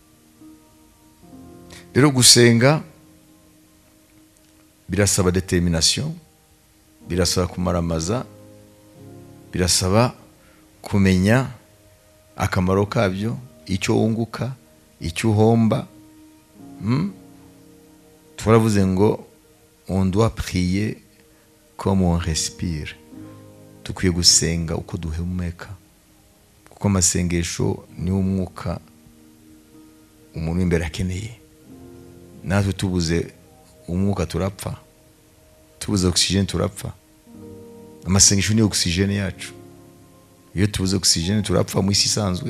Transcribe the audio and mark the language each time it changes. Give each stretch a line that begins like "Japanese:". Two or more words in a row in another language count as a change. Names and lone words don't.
Kinyarwanda: Rero gusenga birasaba determination, birasaba kumaramaza, birasaba kumenya akamaro kabyo, icyo wunguka, icyo uhomba. Turavuze ngo
French: on doit prier comme on respire.
Kinyarwanda: Tukwiye gusenga uko duhumeka, kuko amasengesho ni umwuka umuntu imbere akeneye. Natwe tubuze umwuka turapfa, tubuze oxygene turapfa. Amasengesho ni oxygene yacu. Iyo tubuze oxygene turapfa mu isi isanzwe.